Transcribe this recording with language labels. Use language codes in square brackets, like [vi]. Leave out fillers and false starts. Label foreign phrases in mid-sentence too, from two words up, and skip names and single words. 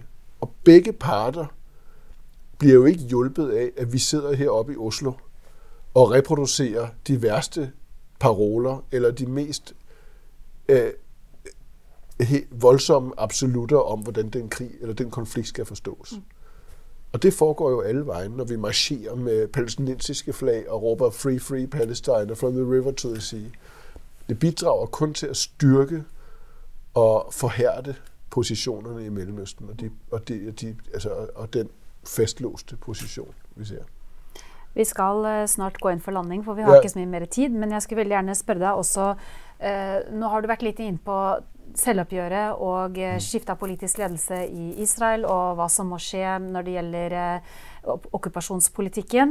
[da] Og begge parter bliver jo ikke hjulpet af, at vi sidder heroppe i Oslo og reproducerer de værste paroler, eller de mest voldsomme absolutter om, hvordan den krig eller den konflikt skal forstås. Og det foregår jo alle vejen, når vi marcherer med palæstinensiske flag og råber [en] Free, Free Palestine, from the river to the sea. [da] Det bidrager kun til at styrke og forhærde positionerne i Mellemøsten, og den fastlåste position, vi ser. [no] Vi skal snart gå inn for landing, for vi har ikke så mye mer tid, men jeg skulle veldig gjerne spørre deg også, nå har du vært litt inn på selvoppgjøret og skiftet politisk ledelse i Israel, og hva som må skje når det gjelder okkupasjonspolitikken.